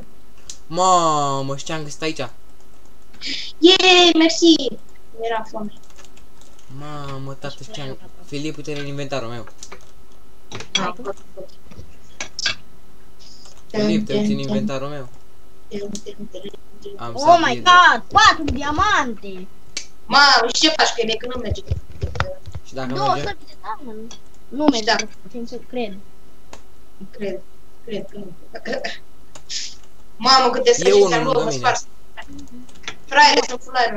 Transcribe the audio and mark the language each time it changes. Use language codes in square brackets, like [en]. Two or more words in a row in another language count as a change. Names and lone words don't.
[ro] Mamă, și ce-am găsit aici? Yeee, mersi! Era foame. Mamă, tată, ce-am... Filip, uite-l în inventarul meu. Filip, te uiți în inventarul meu. Am [en] Oh my god, [ro] 4 diamante! Mamă, și ce faci cu ele, că nu merge? Și dacă Două merge? săbi de diamant. Nu merge, sincer, cred. Cred că nu. Mamă, câte săbi ți-am luat, mă spars. Fraiere, sunt fulaier.